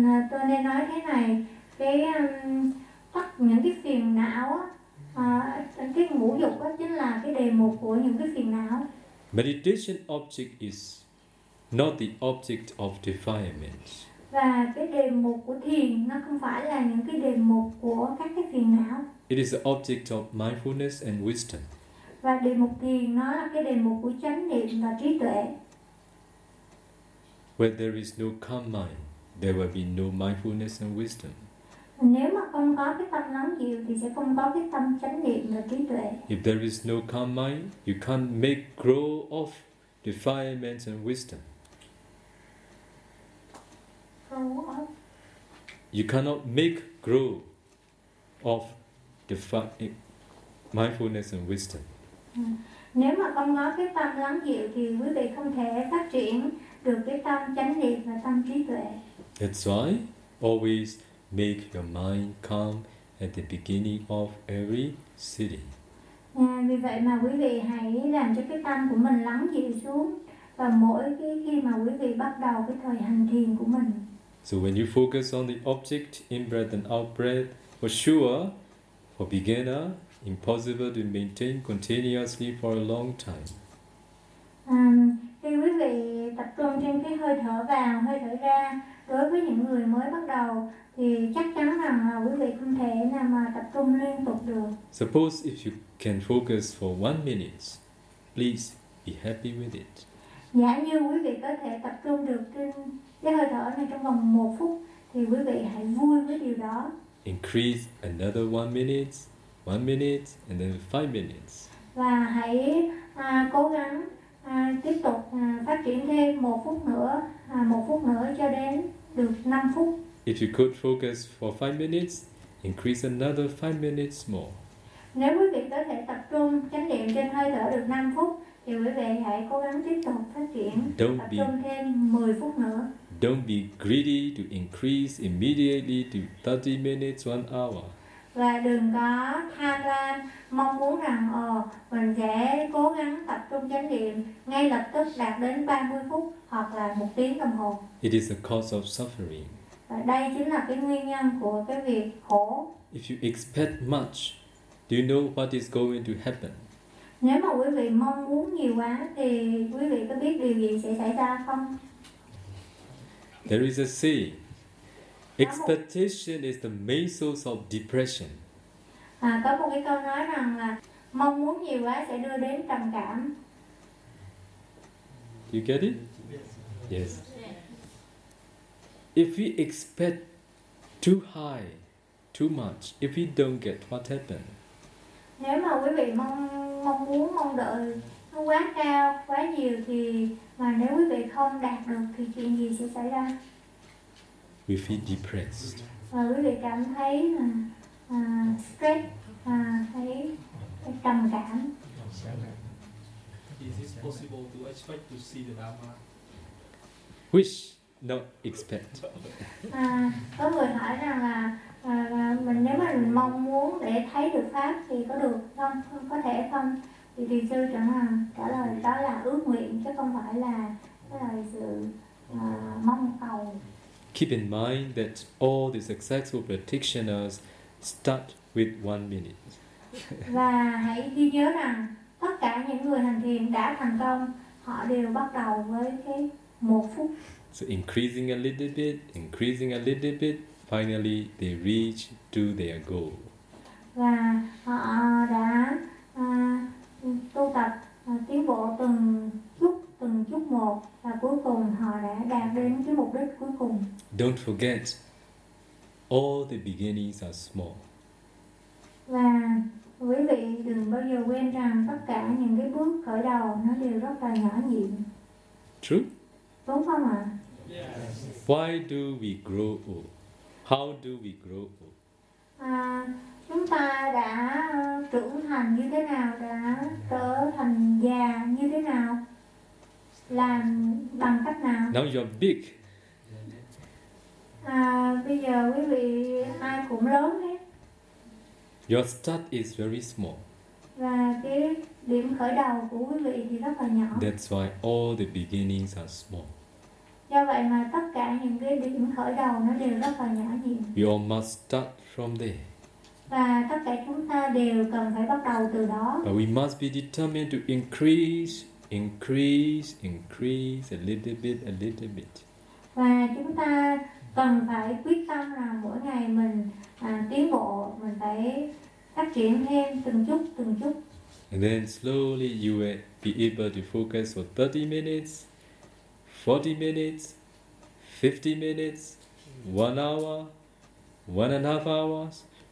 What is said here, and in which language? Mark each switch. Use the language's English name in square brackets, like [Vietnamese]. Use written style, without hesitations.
[Vietnamese] Tôi nên nói thế này, cái tất những cái phiền não, cái ngũ dục đó chính là cái đề mục của những cái phiền não. [English] Meditation object is not the object of defilements. [Vietnamese] Và cái đề mục của thiền nó không phải là những cái đề mục của các cái phiền não. [English] It is the object of mindfulness and wisdom. [Vietnamese] Và đề mục thiền nó là cái đề mục của chánh niệm và trí tuệ. [English] Where there is no calm mind, there will be no mindfulness and wisdom. [Vietnamese] Nếu mà không có cái tâm lắng dịu thì sẽ không có cái tâm chánh niệm và trí tuệ. [English] If there is no calm mind, you can't make grow of defilements and wisdom. You cannot make grow of mindfulness and wisdom. Mindfulness [Vietnamese] Nếu mà không có cái tâm lắng dịu thì quý vị không thể phát triển được cái tâm chánh niệm và tâm trí tuệ. [English] That's why always make your mind calm at the beginning of every sitting. [Vietnamese] Vì vậy mà quý vị hãy làm cho cái tâm của mình lắng dịu xuống và mỗi cái khi mà quý vị bắt đầu cái thời hành thiền của mình. [English] So when you focus on the object in breath and out breath, for sure, for beginner, impossible to maintain continuously for a long time. [Vietnamese] Khi quý vị tập trung trên cái hơi thở vào, hơi thở ra, đối với những người mới bắt đầu thì chắc chắn rằng quý vị không thể nào mà tập trung liên tục được. [English] Suppose if you can focus for 1 minute, please be happy with it. [Vietnamese] Giả như quý vị có thể tập trung được trên cái hơi thở này trong vòng 1 phút thì quý vị hãy vui với điều đó. [English] Increase another 1 minute, 1 minute, and then 5 minutes. [Vietnamese] Và hãy cố gắng tiếp tục phát triển thêm 1 phút nữa cho đến được 5 phút. [English] If you could focus for 5 minutes, increase another 5 minutes more. [Vietnamese] Nếu quý vị có thể tập trung chánh niệm trên hơi thở được 5 phút, thì quý vị hãy cố gắng tiếp tục phát triển tập trung thêm 10 phút nữa. [English] Don't be greedy to increase immediately to 30 minutes, 1 hour. [Vietnamese] Và đừng có tham lam, mong muốn rằng mình sẽ cố gắng tập trung chánh niệm ngay lập tức đạt đến 30 phút hoặc là 1 tiếng đồng hồ. [English] It is the cause of suffering. [Vietnamese] Và đây chính là cái nguyên nhân của cái việc khổ. [English] If you expect much, do you know what is going to happen? [Vietnamese] Nếu mà quý vị mong muốn nhiều quá thì quý vị có biết điều gì sẽ xảy ra không? [English] There is a saying, expectation is the main source of depression. [Vietnamese] Có một cái câu nói rằng là mong muốn nhiều quá sẽ đưa đến trầm cảm. [English] Do you get it? Yes. If we expect too high, too much, if we don't get what happened? [Vietnamese] Nếu mà quý vị mong đợi nó quá cao, quá nhiều thì mà nếu quý vị không đạt được thì chuyện gì sẽ xảy ra? [English] We feel depressed. [Vietnamese] Và quý vị cảm thấy stress, thấy trầm cảm. [English] Is it possible to expect to see the Dharma? Wish, not expect. [Vietnamese] Có người hỏi rằng là mình nếu mà mình mong muốn để thấy được pháp thì có được không? Có thể không? Thì Thiền sư trả lời đó là ước nguyện chứ không phải là cái sự mong cầu. [English] Keep in mind that all the successful practitioners start with 1 minute. [Vietnamese] Và hãy ghi nhớ rằng tất cả những người hành thiền đã thành công, họ đều bắt đầu với cái 1 phút. [English] So increasing a little bit, finally they reach to their goal. [Vietnamese] Và họ đã tu tập tiến bộ từng chút một và cuối cùng họ đã đạt đến cái mục đích cuối cùng. [English] Don't forget, all the beginnings are small. [Vietnamese] Và quý vị đừng bao giờ quên rằng tất cả những cái bước khởi đầu nó đều rất là nhỏ nhịn. [English] True. [Vietnamese] Đúng không ạ? [English] Yes. Why do we grow old? How do we grow old? [Vietnamese] Chúng ta đã trưởng thành như thế nào, đã trở thành già như thế nào? Làm bằng cách nào? [English] Now you're big. [Vietnamese] Bây giờ quý vị ai cũng lớn hết. [English] Your start is very small. [Vietnamese] Và cái điểm khởi đầu của quý vị thì rất là nhỏ. [English] That's why all the beginnings are small. [Vietnamese] Do vậy mà tất cả những cái điểm khởi đầu nó đều rất là nhỏ nhịn. [English] We all must start from there. [Vietnamese] Và tất cả chúng ta đều cần phải bắt đầu từ đó. [English] But we must be determined to increase a little bit. [Vietnamese] Và chúng ta cần phải quyết tâm là mỗi ngày mình tiến bộ, mình phải phát triển thêm từng chút. [English] And then slowly you will be able to focus for 30 minutes, 40 minutes, 50 minutes, 1 hour, 1.5 hours.